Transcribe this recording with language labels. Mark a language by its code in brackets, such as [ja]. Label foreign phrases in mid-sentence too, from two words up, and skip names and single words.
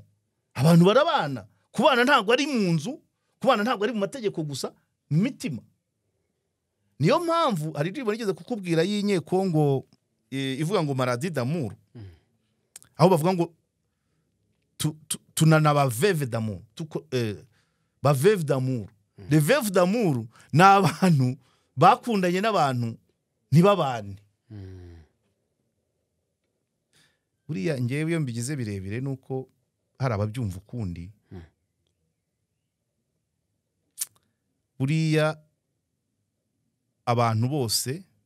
[rw] abantu barabana kubana ntago ari mu nzu kubana ntago ari mu mategeko gusa mu mitima niyo mpamvu hari ndibo nigeze kukubwira y'inyeko ngo ivuga ngo [fr] maladie d'amour [rw] aho bavuga ngo tunana ba [fr] veuve d'amour [rw] ba [fr] veuve d'amour les veuves d'amour [rw] na abantu bakundanye n'abantu ntibabane buriya ngewe iyo mbigize birebire nuko hari ababyumva ukundi buriya abantu bose